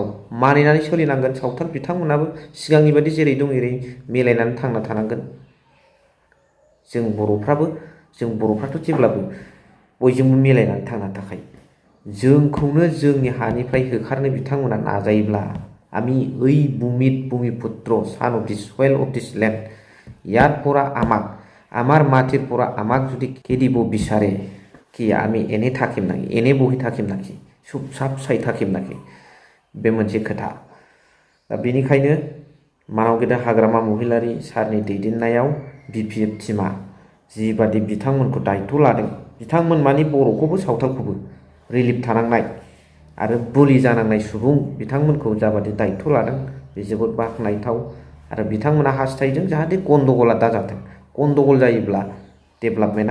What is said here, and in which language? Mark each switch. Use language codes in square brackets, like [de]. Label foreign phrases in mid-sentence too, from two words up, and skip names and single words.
[brx] मानिनानै सोलिनांगोन। सावथाल बिथांमोनाबो सिगांनि बायदि जेरै दं एरै मिलायनानै थांना थानांगोन। जों बर'फ्राथ' जेब्लाबो बयजोंबो मिलायनानै थांना थाखायो। जोंखौनो जोंनि हानिफ्राय होखारनो बिथांमोना नाजायोब्ला, [as] আমি এই ভূমিপুত্র [en] son of this soil of this land, [as] ইয়াৰ পৰা আমাৰ মাটিৰ পৰা আমাক যদি খেদিব বিচাৰে, কি আমি এনে থাকিম নাকি? এনে বহি থাকিম নাকি? [brx] सुबसाब सायथाखिमनाखि बे मोनसे खोथा दा बेनिखायनो मानाव गेदेर हाग्रामा महिलारि सारनि दैदेननायाव BPF टिमा जिबादि बिथांमोनखौ दायित्व लादों बिथांमोन मानि बर'खौबो सावथालखौबो रिलिफ थानांनाय आरो बुलि जानांनाय सुबुं बिथांमोनखौ जाबादि दायित्व लादों बे जोबोद बाख्नायथाव आरो बिथांमोना हास्थायदों जाहाथे गन्दगला दाजाथों गन्दगल जायोब्ला डेभेलपमेन्टआ